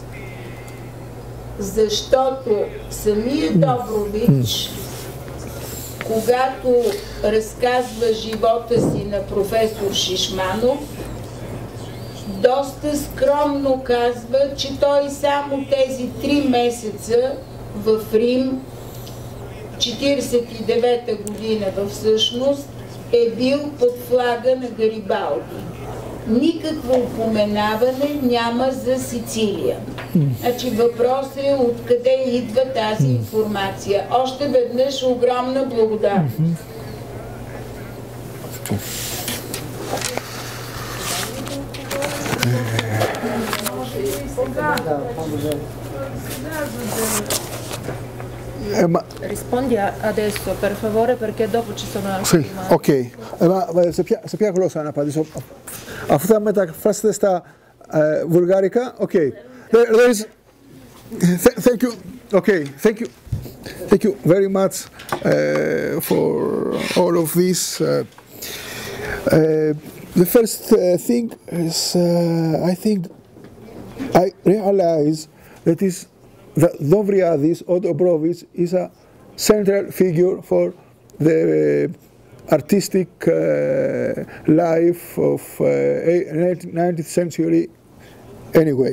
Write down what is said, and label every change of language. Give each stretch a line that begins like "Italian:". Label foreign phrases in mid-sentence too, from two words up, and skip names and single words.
Bulgarian: Защото самият Добрович, когато разказва живота си на професор Шишманов, доста скромно казва, че той само тези 3 месеца в Рим, 49-та година всъщност, е бил под флага на Гарибалди. Никакво упоменаване няма за Сицилия. Значи въпрос е откъде идва тази информация. Още веднъж огромна благодарност.
Italian: Rispondi adesso per favore perché dopo ci sono altre Sì, domande. ok.
Greek: Σε ποια γλώσσα να απαντήσω? Αφού θα μεταφράσετε στα βουλγάρικα,
English: ok. There is, thank you, okay, thank you very much for all of this. The first thing is, I think, I realize that Dovriadis or Dobrovich is a central figure for the artistic life of 19th century anyway.